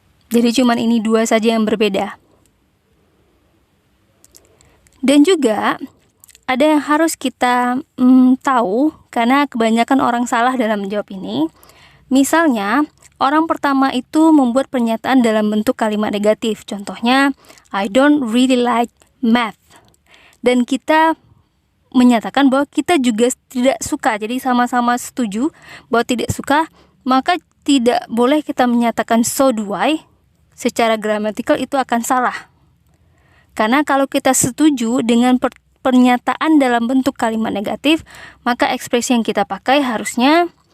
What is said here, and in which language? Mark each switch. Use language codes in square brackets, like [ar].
[id] Jadi cuman ini dua saja yang berbeda. Dan juga ada yang harus kita tahu, karena kebanyakan orang salah dalam menjawab ini. Misalnya, orang pertama itu membuat pernyataan dalam bentuk kalimat negatif. Contohnya, [en] I don't really like math. [id] Dan kita menyatakan bahwa kita juga tidak suka. Jadi sama-sama setuju bahwa tidak suka, maka tidak boleh kita menyatakan [en] so do I. [id] Secara gramatikal itu akan salah. Karena kalau kita setuju dengan pernyataan dalam bentuk kalimat negatif, maka ekspresi yang kita pakai harusnya